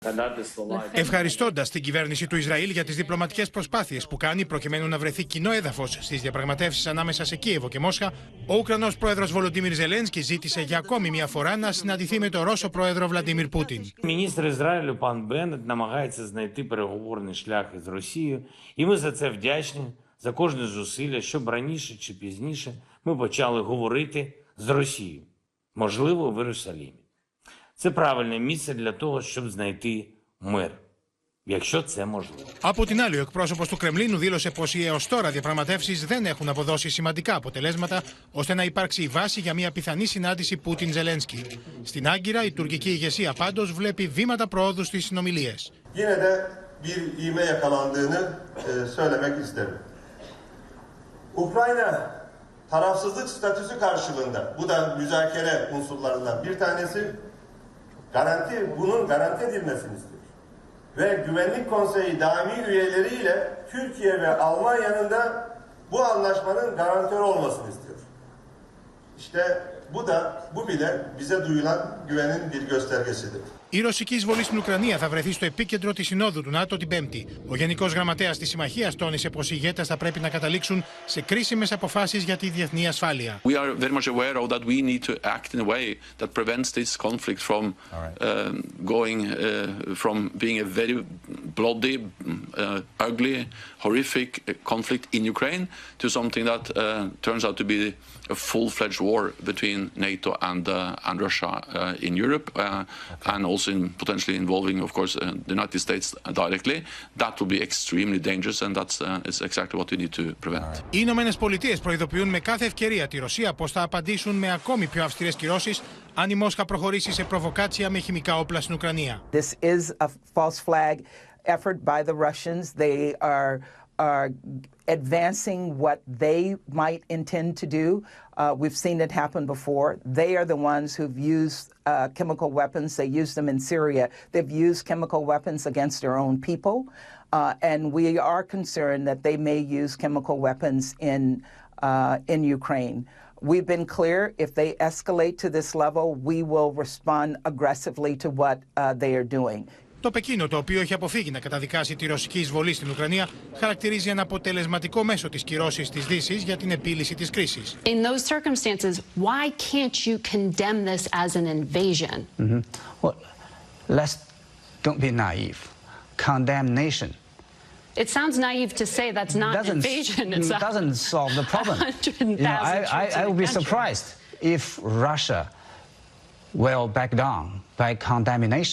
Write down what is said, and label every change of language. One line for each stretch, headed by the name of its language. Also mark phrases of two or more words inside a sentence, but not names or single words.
Greek: Ευχαριστώντας την κυβέρνηση του Ισραήλ για τις διπλωματικές προσπάθειες που κάνει προκειμένου να βρεθεί κοινό έδαφος στις διαπραγματεύσεις ανάμεσα σε Κίεβο και Μόσχα, ο Ουκρανός Πρόεδρος Volodymyr Ζελένσκι ζήτησε για ακόμη μια φορά να συναντηθεί με τον Ρώσο Πρόεδρο Βλαντίμιρ Πούτιν.
Ukrainian: Міністр Ізраїлю пан Беннет намагається знайти переговорний шлях із Росією, і ми за це вдячні, за кожне зусилля, щоб раніше чи пізніше ми почали говорити з Росією, можливо, в Іерусалімі. Це правильне місце для того, щоб знайти мир, якщо це можливо.
Greek: Από την άλλη, ο εκπρόσωπος του Κρεμλίνου δήλωσε πως οι έως τώρα διαπραγματεύσεις δεν έχουν αποδώσει σημαντικά αποτελέσματα ώστε να υπάρξει η βάση για μια πιθανή συνάντηση Πούτιν-Ζελένσκι. Στην Άγκυρα, η τουρκική ηγεσία πάντως βλέπει βήματα προόδου στις συνομιλίες.
Turkish: Γίνετε bir ivme yakalandığını söylemek isterim. Ukrayna tarafsızlık statüsü karşılığında, bu da müzakere unsurlarından bir tanesi, bunun garanti edilmesini istiyor. Ve Güvenlik Konseyi daimi üyeleriyle Türkiye ve Almanya'nın da bu anlaşmanın garantörü olmasını istiyor. İşte bu bile bize duyulan güvenin bir göstergesidir.
Greek: Η ρωσική εισβολή στην Ουκρανία θα βρεθεί στο επίκεντρο της Συνόδου του ΝΑΤΟ την Πέμπτη. Ο Γενικός Γραμματέας της Συμμαχίας τόνισε πως οι ηγέτες θα πρέπει να καταλήξουν σε κρίσιμες αποφάσεις για τη διεθνή ασφάλεια.
English: We are very much aware of that we need to act in a way that prevents this conflict from from being a very bloody, ugly, horrific conflict in Ukraine to something that turns out to be a full-fledged war between NATO and Russia in Europe, and also potentially involving, of course, the United States directly. That will be extremely dangerous, and that's exactly what we need to prevent.
Greek: Οι Ηνωμένες Πολιτείες προειδοποιούν με κάθε ευκαιρία τη Ρωσία πως θα απαντήσουν με ακόμη πιο αυστηρές κυρώσεις αν η Μόσχα προχωρήσει σε προβοκάτσια με χημικά όπλα στην Ουκρανία.
English: This is a false flag effort by the Russians. They are advancing what they might intend to do. We've seen it happen before. They are the ones who've used chemical weapons. They used them in Syria. They've used chemical weapons against their own people. And we are concerned that they may use chemical weapons in Ukraine. We've been clear, if they escalate to this level, we will respond aggressively to what they are doing.
Greek: Το Πεκίνο, το οποίο έχει αποφύγει να καταδικάσει τη ρωσική εισβολή στην Ουκρανία, χαρακτηρίζει ένα αποτελεσματικό μέσο της κυρώσης της Δύσης για την επίλυση της κρίσης.
English: In those circumstances, why can't you condemn this as an invasion? Well, don't be naive. Condemnation. It sounds naive to say that's not invasion. It doesn't solve the problem. 100,000 I would be surprised if Russia will back down by condemnation.